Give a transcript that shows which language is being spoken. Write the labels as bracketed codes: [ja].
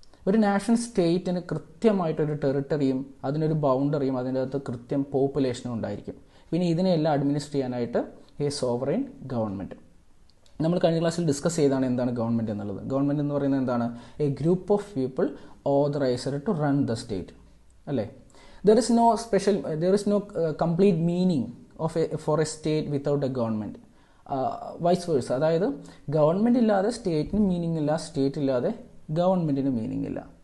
[ml] ഒരു നാഷണൽ സ്റ്റേറ്റിന് കൃത്യമായിട്ടൊരു ടെറിട്ടറിയും അതിനൊരു ബൗണ്ടറിയും അതിൻ്റെ അകത്ത് കൃത്യം പോപ്പുലേഷനും ഉണ്ടായിരിക്കും. പിന്നെ ഇതിനെല്ലാം അഡ്മിനിസ്റ്റർ ചെയ്യാനായിട്ട് എ സോവറൈൻ ഗവൺമെൻറ്. നമ്മൾ കഴിഞ്ഞ ക്ലാസ്സിൽ ഡിസ്കസ് ചെയ്താണ് എന്താണ് ഗവൺമെൻറ് എന്നുള്ളത്. ഗവൺമെൻറ് എന്ന് പറയുന്നത് എന്താണ്? [en] A group of people authorised to run the state, അല്ലേ? There is no complete meaning for a state without a government. Vice versa. [ml] അതായത് ഗവൺമെൻറ് ഇല്ലാതെ സ്റ്റേറ്റിന് മീനിങ് ഇല്ല, സ്റ്റേറ്റ് ഇല്ലാതെ ഗവൺമെൻറ്റിന് മീനിങ് ഇല്ല.